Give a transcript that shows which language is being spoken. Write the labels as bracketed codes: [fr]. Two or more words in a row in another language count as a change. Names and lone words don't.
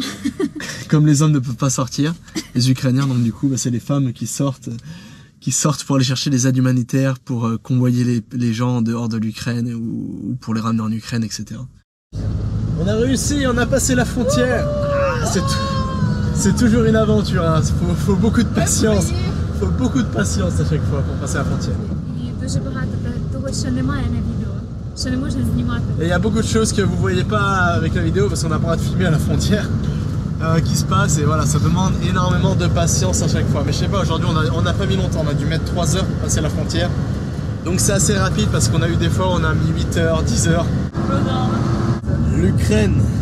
[fr] Comme les hommes ne peuvent pas sortir, les Ukrainiens, donc du coup, c'est les femmes qui sortent pour aller chercher des aides humanitaires, pour convoyer les gens en dehors de l'Ukraine ou pour les ramener en Ukraine, etc. On a réussi, on a passé la frontière. C'est toujours une aventure, hein. Faut beaucoup de patience. Faut beaucoup de patience à chaque fois pour passer la frontière. [uk] І дуже багато того, що немає на відео, що не можна знімати. [fr] Et il y a beaucoup de choses que vous voyez pas avec la vidéo parce qu'on n'a pas le droit de filmer à la frontière qui se passe et voilà, ça demande énormément de patience à chaque fois. Mais je sais pas, aujourd'hui on n'a pas mis longtemps, on a dû mettre 3 heures pour passer la frontière. Donc c'est assez rapide parce qu'on a eu des fois on a mis 8 heures, 10 heures. L'Ukraine.